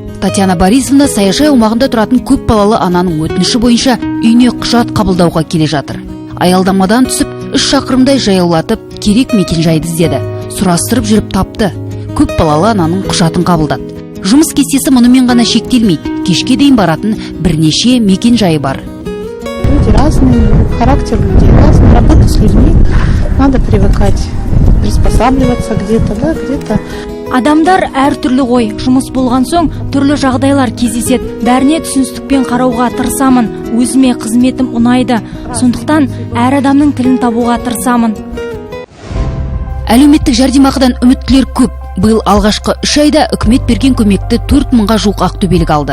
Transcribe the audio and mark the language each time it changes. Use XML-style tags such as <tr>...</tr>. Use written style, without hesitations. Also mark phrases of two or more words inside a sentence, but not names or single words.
<kk>Татьяна Борисовна саяжай аумағында тұратын көп балалы ананың өтініші бойынша үйіне құжат қабылдауға келе жатыр. Аялдамадан түсіп, 3 шақырымдай жаяулатып, керек мекенжайды іздеді. Сұрастырып жүріп тапты. Көп балалы ананың құжатын қабылдады. Жұмыс кестесі мұнымен ғана шектелмейді. Кешке дейін баратын бірнеше мекенжайы бар.</kk> <ru>Люди разные, характер людей разный, работать с людьми, надо привыкать, приспосабливаться где-то, да, где-то.</ru> <kk>Адамдар әртүрлі ғой, жұмыс болған соң түрлі жағдайлар кездеседі. Бәріне түсіністікпен қарауға тырысамын, өзіме қызметім ұнайды. Сондықтан әр адамның тілін табуға тырысамын. Әлеуметтік жәрдемақыдан үміттілер көп. Биыл алғашқы 3 айда үкімет берген көмекті 4 мыңға жуық ақтөбелік алды.</kk>